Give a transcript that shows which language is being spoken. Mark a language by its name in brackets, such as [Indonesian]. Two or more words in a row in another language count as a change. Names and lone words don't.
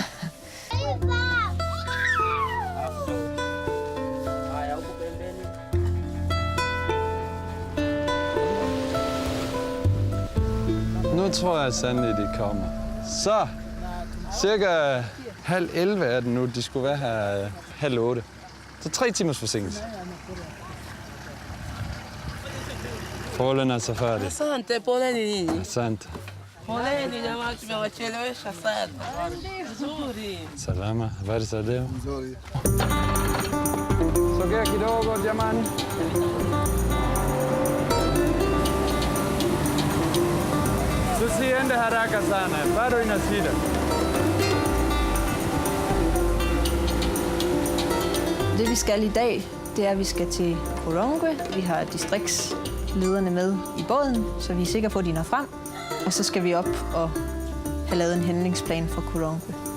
[Danish] Nu tror jeg sandelig, de kommer. Så, cirka 10:30 er den nu. De skulle være her 7:30. Så 3 timers forsinkelse. Polen er så færdig. [Swahili] Asante, poleni. Asante. Poleni, jamaa tumewachelewesha sana. Nzuri. Salama, habari za leo? Nzuri. Sogea kidogo jamani. Tusiende haraka sana, bado ina shida. [Danish] Det vi skal i dag, det er, at vi skal til Korongwe. Vi har distriktslederne med i båden, så vi er sikre på, at de når frem. Og så skal vi op og have lavet en handlingsplan for Korongwe.